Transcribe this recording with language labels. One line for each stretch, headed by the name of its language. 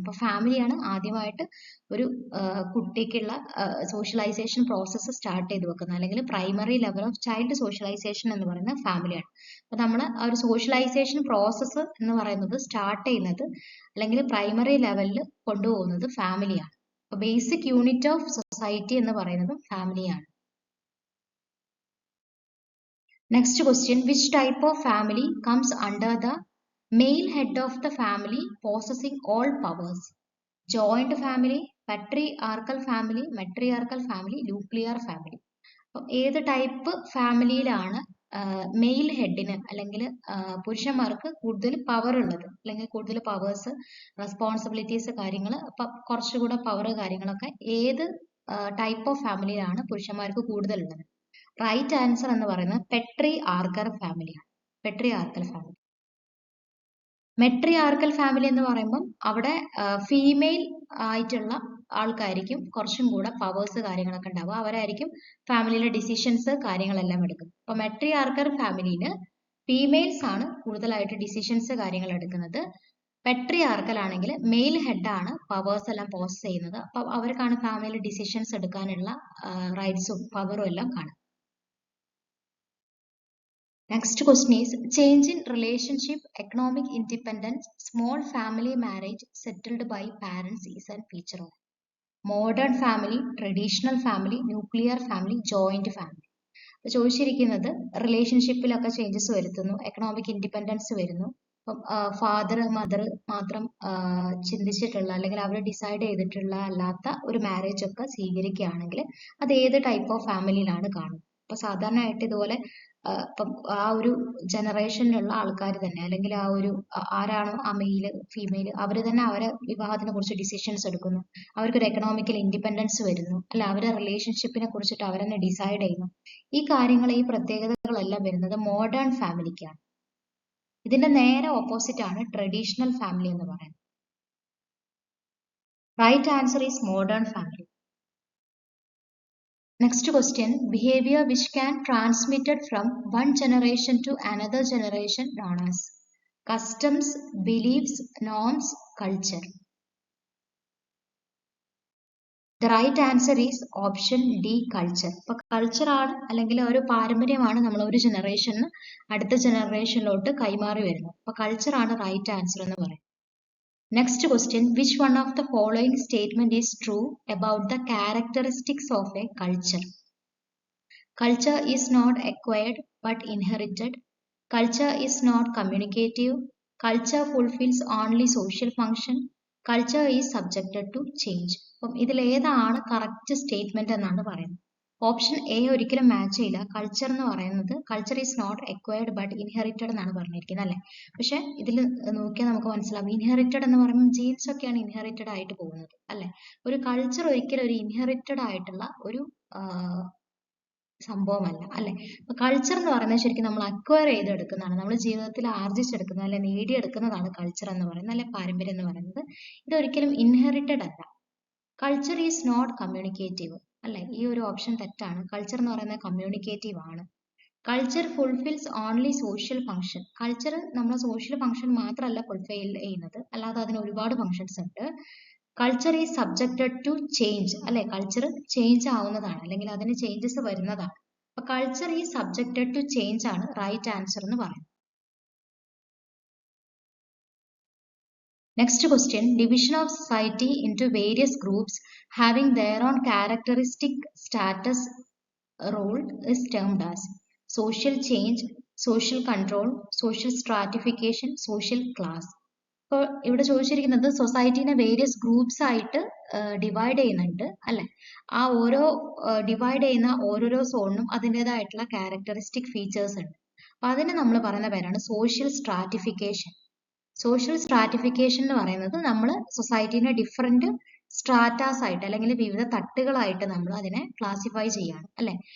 Malayalam: അപ്പൊ ഫാമിലിയാണ് ആദ്യമായിട്ട് ഒരു കുട്ടിക്കുള്ള സോഷ്യലൈസേഷൻ പ്രോസസ്സ് സ്റ്റാർട്ട് ചെയ്ത് വെക്കുന്നത്, അല്ലെങ്കിൽ
English: primary level of child socialization
Malayalam: എന്ന് പറയുന്നത് ഫാമിലിയാണ്. അപ്പൊ നമ്മൾ ആ ഒരു സോഷ്യലൈസേഷൻ പ്രോസസ്സ് എന്ന് പറയുന്നത് സ്റ്റാർട്ട് ചെയ്യുന്നത് അല്ലെങ്കിൽ പ്രൈമറി ലെവലിൽ കൊണ്ടുപോകുന്നത് ഫാമിലിയാണ്. അപ്പൊ
English: basic unit of society
Malayalam: എന്ന് പറയുന്നത് ഫാമിലിയാണ്.
English: Next question, which type of family comes under the male head of the family possessing all powers? Joint family, patriarchal family, matriarchal family, nuclear family.
Malayalam: ഏത് ടൈപ്പ് ഫാമിലിയിലാണ് മെയിൽ ഹെഡിന് അല്ലെങ്കിൽ പുരുഷന്മാർക്ക് കൂടുതൽ power ഉള്ളത്, അല്ലെങ്കിൽ കൂടുതൽ പവേഴ്സ്, റെസ്പോൺസിബിലിറ്റീസ്, കാര്യങ്ങൾ, അപ്പം കുറച്ചുകൂടെ പവർ കാര്യങ്ങളൊക്കെ ഏത് ടൈപ്പ് ഓഫ് ഫാമിലിയിലാണ് പുരുഷന്മാർക്ക് കൂടുതൽ ഉള്ളത്? റൈറ്റ് ആൻസർ എന്ന് പറയുന്നത് പെട്രിയാർക്കൽ ഫാമിലിയാണ്. Patriarchal family. മെട്രിയാർക്കൽ ഫാമിലി എന്ന് പറയുമ്പം അവിടെ ഫീമെയിൽ ആയിട്ടുള്ള ആൾക്കായിരിക്കും കുറച്ചും കൂടെ പവേഴ്സ് കാര്യങ്ങളൊക്കെ ഉണ്ടാവുക. അവരായിരിക്കും ഫാമിലിയിലെ ഡിസിഷൻസ് കാര്യങ്ങളെല്ലാം എടുക്കുന്നത്. അപ്പൊ മെട്രിയാർക്കൽ ഫാമിലിയിൽ ഫീമെയിൽസ് ആണ് കൂടുതലായിട്ട് ഡിസിഷൻസ് കാര്യങ്ങൾ എടുക്കുന്നത്. പെട്രിയാർക്കൽ ആണെങ്കിൽ മെയിൽ ഹെഡാണ് പവേഴ്സ് എല്ലാം പോസസ് ചെയ്യുന്നത്. അപ്പൊ അവർക്കാണ് ഫാമിലിയിൽ ഡിസിഷൻസ് എടുക്കാനുള്ള റൈറ്റ്സും പവറും എല്ലാം കാണും.
English: Next question is change in relationship, economic independence, small family marriage settled by parents is a feature of modern family, traditional family, nuclear family, joint family.
Malayalam: ചോദിച്ചിരിക്കുന്നത് റിലേഷൻഷിപ്പിലൊക്കെ ചേഞ്ചസ് വരുത്തുന്നു, എക്കണോമിക് ഇൻഡിപെൻഡൻസ് വരുന്നു, ഫാദർ മദർ മാത്രം ചിന്തിച്ചിട്ടുള്ള അല്ലെങ്കിൽ അവർ decide ചെയ്തിട്ടുള്ള അല്ലാത്ത ഒരു marriage ഒക്കെ സ്വീകരിക്കുകയാണെങ്കിൽ അത് ഏത് ടൈപ്പ് ഓഫ് ഫാമിലിയിലാണ് കാണുന്നത്? അപ്പൊ സാധാരണയായിട്ട് ഇതുപോലെ ഇപ്പം ആ ഒരു ജനറേഷനിലുള്ള ആൾക്കാർ തന്നെ, അല്ലെങ്കിൽ ആ ഒരു ആരാണോ ആ മെയില് ഫീമെയിൽ, അവർ തന്നെ അവരെ വിവാഹത്തിനെ കുറിച്ച് ഡിസിഷൻസ് എടുക്കുന്നു, അവർക്കൊരു എക്കണോമിക്കൽ ഇൻഡിപെൻഡൻസ് വരുന്നു, അല്ല അവരെ റിലേഷൻഷിപ്പിനെ കുറിച്ചിട്ട് അവർ തന്നെ ഡിസൈഡ് ചെയ്യുന്നു. ഈ കാര്യങ്ങൾ, ഈ പ്രത്യേകതകളെല്ലാം വരുന്നത് മോഡേൺ ഫാമിലിക്കാണ്. ഇതിന്റെ നേരെ ഓപ്പോസിറ്റ് ആണ് ട്രഡീഷണൽ ഫാമിലി എന്ന് പറയുന്നത്.
English: Right answer is modern family. Next question, behavior which can transmitted from one generation to another generation known as customs, beliefs, norms, culture. The right answer is option D, culture.
Malayalam: അപ്പോൾ culture ആണ് അല്ലെങ്കിൽ ഒരു പാരമ്പര്യമാണ് നമ്മൾ ഒരു ജനറേഷന് അടുത്ത ജനറേഷനിലോട്ട് കൈമാറി വരുന്നത്. അപ്പോൾ കൾച്ചർ ആണ് റൈറ്റ് ആൻസർ എന്ന് പറയുന്നത്.
English: Next question, which one of the following statement is true about the characteristics of a culture? Culture is not acquired but inherited. Culture is not communicative. Culture fulfills only social function. Culture is subjected to change.
Malayalam: അപ്പം ഇതിൽ ഏതാണ് correct statement എന്നാണ് പറയുന്നത്? Option A ഒരിക്കലും match ചെയ്യില്ല. Culture എന്ന് പറയുന്നത്
English: culture is not acquired but inherited
Malayalam: എന്നാണ് പറഞ്ഞിരിക്കുന്നത് അല്ലേ? പക്ഷെ ഇതിൽ നോക്കിയാൽ നമുക്ക് മനസ്സിലാവും, ഇൻഹെറിറ്റഡ് എന്ന് പറയുമ്പോൾ ജീൻസ് ഒക്കെയാണ് ഇൻഹെറിറ്റഡ് ആയിട്ട് പോകുന്നത് അല്ലെ? ഒരു കൾച്ചർ ഒരിക്കലും ഒരു ഇൻഹെറിറ്റഡ് ആയിട്ടുള്ള ഒരു സംഭവമല്ല അല്ലെ? അപ്പൊ കൾച്ചർ എന്ന് പറയുന്നത് ശരിക്കും നമ്മൾ അക്വയർ ചെയ്തെടുക്കുന്നതാണ്, നമ്മൾ ജീവിതത്തിൽ ആർജിച്ചെടുക്കുന്നത് അല്ലെ നേടിയെടുക്കുന്നതാണ് കൾച്ചർ എന്ന് പറയുന്നത് അല്ലെ പാരമ്പര്യം എന്ന് പറയുന്നത്. ഇതൊരിക്കലും ഇൻഹെറിറ്റഡ് അല്ല.
English: culture is not communicative
Malayalam: അല്ലെ? ഈ ഒരു ഓപ്ഷൻ തെറ്റാണ്. കൾച്ചർ എന്ന് പറയുന്നത് കമ്മ്യൂണിക്കേറ്റീവ് ആണ്.
English: Culture fulfils only social function.
Malayalam: Culture നമ്മുടെ സോഷ്യൽ ഫംഗ്ഷൻ മാത്രമല്ല ഫുൾഫിൽ ചെയ്യുന്നത്, അല്ലാതെ അതിന് ഒരുപാട് ഫംഗ്ഷൻസ് ഉണ്ട്.
English: culture is subjected to change
Malayalam: അല്ലെ? കൾച്ചർ ചേഞ്ച് ആവുന്നതാണ് അല്ലെങ്കിൽ അതിന് ചേഞ്ചസ് വരുന്നതാണ്. അപ്പൊ
English: culture is subjected to change
Malayalam: ആണ് റൈറ്റ് ആൻസർ എന്ന് പറയുന്നത്.
English: Next question, division of society into various groups having their own characteristic status role is termed as social change, social control, social stratification, social class.
Malayalam: ഇപ്പോൾ ഇവിടെ ചോദിച്ചിരിക്കുന്നത് സൊസൈറ്റീനെ various groups ആയിട്ട് divide ചെയ്യുന്നുണ്ട് അല്ലെ. ആ ഓരോ ഡിവൈഡ് ചെയ്യുന്ന ഓരോരോ സോണിനും അതിൻ്റെതായിട്ടുള്ള ക്യാരക്ടറിസ്റ്റിക് ഫീച്ചേഴ്സ് ഉണ്ട്. അപ്പൊ അതിന് നമ്മൾ പറയുന്ന പേരാണ് സോഷ്യൽ സ്ട്രാറ്റിഫിക്കേഷൻ. സോഷ്യൽ സ്ട്രാറ്റിഫിക്കേഷൻ എന്ന് പറയുന്നത് നമ്മൾ സൊസൈറ്റീനെ ഡിഫറെന്റ് സ്ട്രാറ്റാസ് ആയിട്ട് അല്ലെങ്കിൽ വിവിധ തട്ടുകളായിട്ട് നമ്മൾ അതിനെ ക്ലാസിഫൈ ചെയ്യാണ് അല്ലെ.